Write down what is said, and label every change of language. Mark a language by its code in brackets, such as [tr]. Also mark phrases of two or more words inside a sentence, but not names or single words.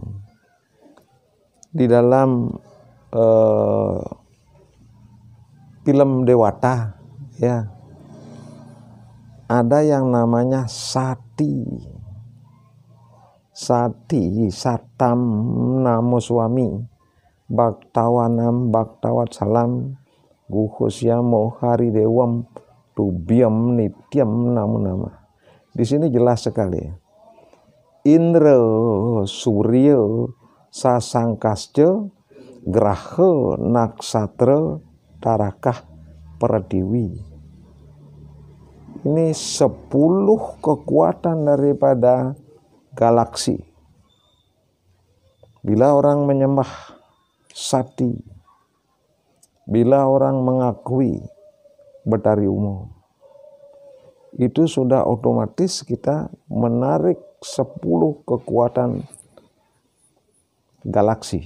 [id] Di dalam film Dewata ya, ada yang namanya sati. [sa] Sati satam namo suami bhaktawanam bhaktawat salam guhusyamo hari dewam tubyam nityam namo nama. [id] Di sini jelas sekali. [sa] Indra surya sasangkasca graha naksatra tarakah perdiwi. [id] Ini 10 kekuatan daripada galaksi. Bila orang menyembah sati, bila orang mengakui Betari Umo, itu sudah otomatis kita menarik 10 kekuatan galaksi.